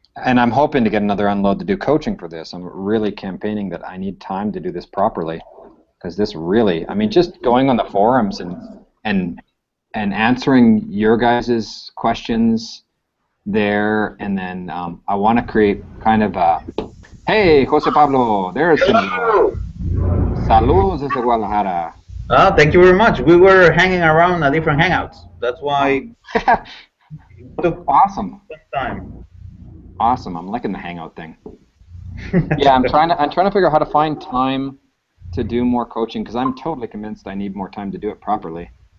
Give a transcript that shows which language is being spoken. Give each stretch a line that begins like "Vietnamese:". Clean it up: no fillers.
English: And I'm hoping to get another unload to do coaching for this. I'm really campaigning that I need time to do this properly, because this really, I mean, just going on the forums and answering your guys' questions there, and then I want to create kind of a, hey, Jose Pablo, there's Senor.
Spanish: Saludos desde Guadalajara.
English: Thank you very much. We were hanging around at different hangouts. That's why it took awesome time. Awesome. I'm liking the hangout thing. Yeah, I'm trying to figure out how to find time to do more coaching, because I'm totally convinced I need more time to do it properly.